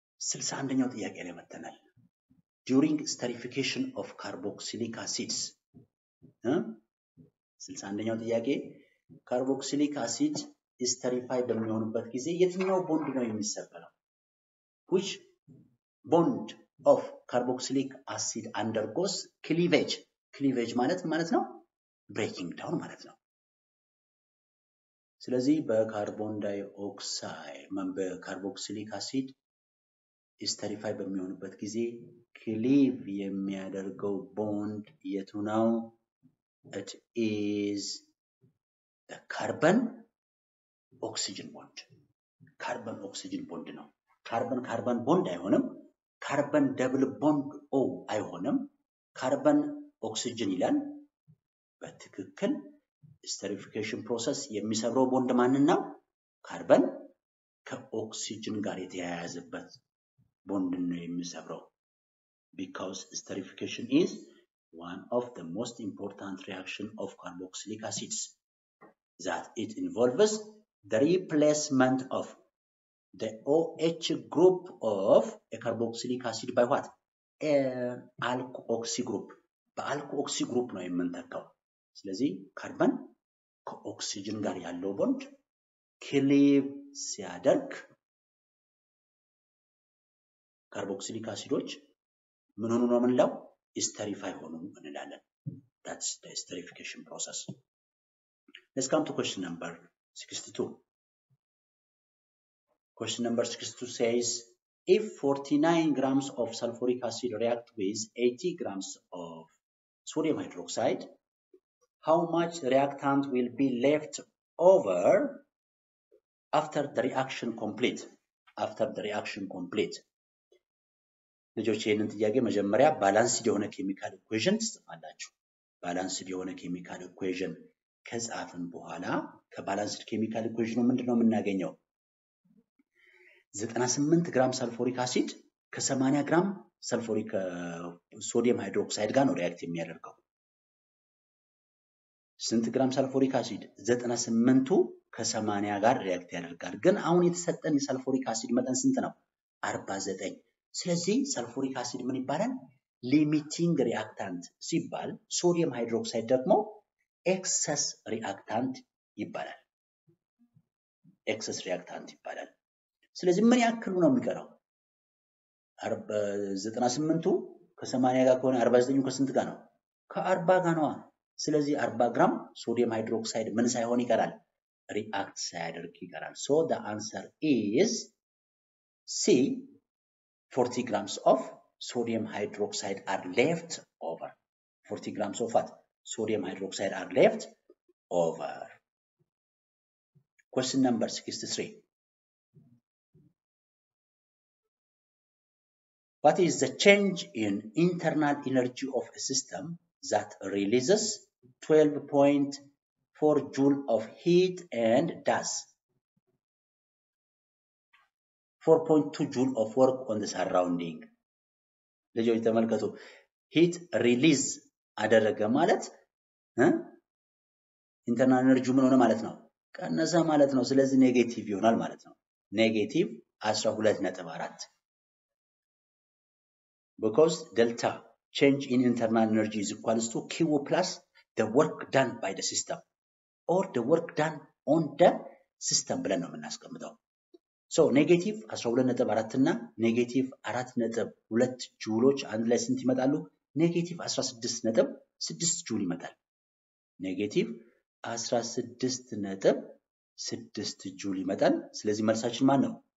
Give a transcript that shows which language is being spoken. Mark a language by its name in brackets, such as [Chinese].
[Amharic] 61ኛው ጥያቄ ላይ መተናል። [English] during esterification of carboxylic acids [Amharic] 61ኛው ጥያቄ ካርቦክሲሊክ አሲድ ኢስተሪፋይ በሚሆንበት ጊዜ የትኛው ቦንድ ነው የሚሰበረው? [English] which bond of carboxylic acid undergoes cleavage? [Amharic] cleavage ማለት ነው [English] breaking down [Amharic] ማለት ነው። ስለዚህ በካርቦን ዳይኦክሳይድ በካርቦክሲሊክ አሲድ ኢስተሪፋይ በሚሆንበት ጊዜ ክሊቭ የሚያደርገው ቦንድ የቱ ነው? [English] it is the carbon oxygen bond. [Amharic] carbon oxygen bond ነው። carbon bond አይሆንም። carbon double bond O አይሆንም። carbon oxygen ይላል። በትክክል esterification process የሚሰብረው ቦንድ ማንን ነው? ካርበን ከኦክሲጅን ጋር የተያያዘበት ቦንድ ነው የሚሰብረው። [English] because esterification is one of the most important reaction of carboxylic acids, that it involves the replacement of the OH group of a carboxylic acid by what? alkoxy group. [Amharic] በአልኮኦክሲ ግሩፕ ነው የምንተካው። ስለዚህ ካርበን ከኦክሲጅን ጋር ያለው ቦንድ ክሊቭ ሲያደርግ ካርቦክሲሊክ አሲዶች ምን ሆኑ ነው የምንለው? ኢስተሪፋይ ሆኑ እንላለን። [English] that's the esterification process. Let's come to question number 62. Question number 62 says, if 49 grams of sulfuric acid react with 80 grams of sodium hydroxide, how much reactant will be left over after the reaction complete? After the reaction complete. [Amharic] ልጆች ይሄንን ጥያቄ መጀመሪያ ባላንስድ የሆነ ኬሚካል ኢኩዌሽን ትጽፋላችሁ። ባላንስድ የሆነ ኬሚካል ኢኩዌሽን ከጻፍን በኋላ ከባላንስድ ኬሚካል ኢኩዌሽኑ ምንድነው የምናገኘው? 98 ግራም ሰልፎሪክ አሲድ ከ80 ግራም ሰልፎሪክ ሶዲየም ሃይድሮክሳይድ ጋር ነው ሪአክት የሚያደርገው። ስንት ግራም ሰልፎሪክ አሲድ? 98ቱ ከ80 ጋር ሪአክት ያደርጋል። ግን አሁን የተሰጠን የሰልፎሪክ አሲድ መጠን ስንት ነው? 49። ስለዚህ ሰልፎሪክ አሲድ ምን ይባላል? ሊሚቲንግ ሪአክታንት ሲባል ሶዲየም ሃይድሮክሳይድ ደግሞ ኤክሰስ ሪአክታንት ይባላል። ኤክሰስ ሪአክታንት ይባላል። ስለዚህ ምን ያክሉ ነው የሚቀረው? 98ቱ ከ80 ጋር ከሆነ 49ቱ ከስንት ጋር ነው? ከ40 ጋር ነው። ስለዚህ 40 ግራም ሶዲየም ሃይድሮክሳይድ ምን ሳይሆን ይቀራል? ሪአክት ሳያደርግ ይቀራል። [English] so the answer is C, 40 grams of sodium hydroxide are left over. 40 grams of what? Sodium hydroxide are left over. Question number 63. What is the change in internal energy of a system that releases 12.4 joule of heat and does 4.2 joule of work on the surrounding? [Amharic] ልጆች ተመልከቱ። ሂት ሪሊዝ አደረገ ማለት ኢንተርናል ኤነርጂ ምን ሆነ ማለት ነው? ቀነሰ ማለት ነው። ስለዚህ ኔጌቲቭ ይሆናል ማለት ነው። ኔጌቲቭ 12.4 [English] because delta change in internal energy is equals to Q plus the work done by the system or the work done on the system [Amharic] ብለን ነው የምናስቀምጠው። So ኔጌቲቭ 12.4 እና ኔጌቲቭ 4.2 ጁሎች አንድ ላይ ስንት ይመጣሉ? ኔጌቲቭ 16.6 ጁል ይመጣል። ኔጌቲቭ 16.6 ጁል ይመጣል። ስለዚህ መልሳችን ማን ነው?